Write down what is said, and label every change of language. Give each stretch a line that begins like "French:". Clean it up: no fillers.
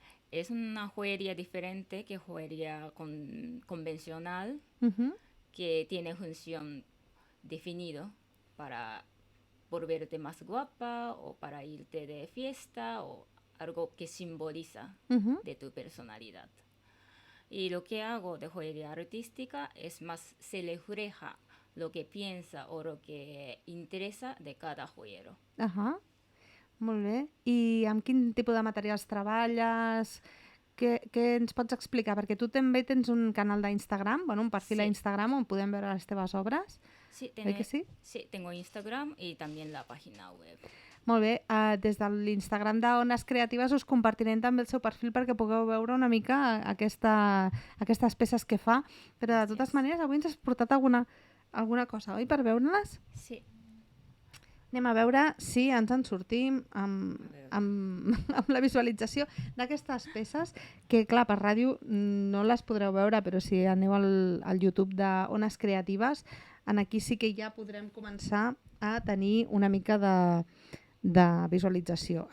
Spanish: Es una joyería diferente que joyería convencional, que tiene función definida para volverte más guapa o para irte de fiesta o algo que simboliza de tu personalidad. Y lo que hago de joyería artística es más se refleja lo que piensa o lo que interesa de cada joyero.
Catalan: Molt bé. I amb quin tipus de materials treballes? Què ens pots explicar? Perquè tu també tens un canal d'Instagram, un perfil a Instagram on podem veure les teves obres.
Spanish: Sí, tengo Instagram y también la página web.
Catalan: Molt bé, des de l'Instagram d'Ones Creatives us compartirem també el seu perfil perquè pugueu veure una mica aquestes peces que fa, però de totes maneres avui ens has portat alguna cosa, oi, per veure-les? Sí. Anem a veure si ens en sortim amb la visualització d'aquestes peces, que clar, per ràdio no les podreu veure, però si aneu al YouTube d'Ones Creatives, aquí sí que ja podrem començar a tenir una mica de visualització.